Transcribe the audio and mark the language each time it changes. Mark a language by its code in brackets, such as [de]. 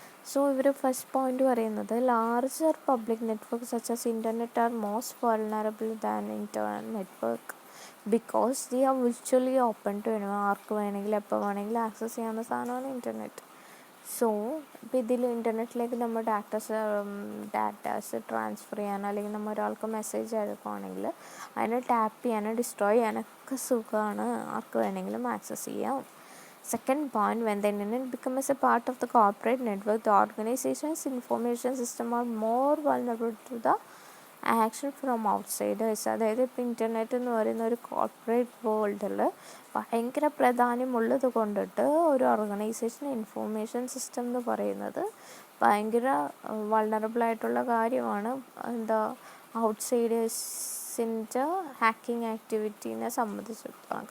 [en] so ഇവർ first point പറയുന്നത് larger public network such as internet are most vulnerable than internet network because they are virtually open to [ml] ആർക്ക് വേണമെങ്കിലും എപ്പോൾ വേണമെങ്കിലും access ചെയ്യാവുന്ന സാധനമാണ് internet. So ഇപ്പോൾ ഇതിൽ ഇൻ്റർനെറ്റിലേക്ക് നമ്മൾ ഡാറ്റാസ് ട്രാൻസ്ഫർ ചെയ്യാനോ അല്ലെങ്കിൽ നമ്മൾ ഒരാൾക്ക് മെസ്സേജ് അയക്കുകയാണെങ്കിൽ അതിനെ ടാപ്പ് ചെയ്യാനോ ഡിസ്ട്രോയ് ചെയ്യാനൊക്കെ സുഖമാണ്, ആർക്ക് വേണമെങ്കിലും ആക്സസ് ചെയ്യാം. [en] Second point, when the internet becomes a part of the corporate network, the organization's information system are more vulnerable to the action from outsiders. [ml] അതായത് ഇപ്പോൾ ഇൻ്റർനെറ്റ് എന്ന് പറയുന്ന ഒരു കോർപ്പറേറ്റ് വേൾഡിൽ ഭയങ്കര പ്രാധാന്യമുള്ളത് കൊണ്ടിട്ട് ഒരു ഓർഗനൈസേഷൻ ഇൻഫോർമേഷൻ സിസ്റ്റം എന്ന് പറയുന്നത് ഭയങ്കര വൾണറബിളായിട്ടുള്ള കാര്യമാണ്. ഔട്ട്സൈഡേഴ്സിൻ്റെ ഹാക്കിംഗ് ആക്ടിവിറ്റീനെ സംബന്ധിച്ചിടത്തോളം.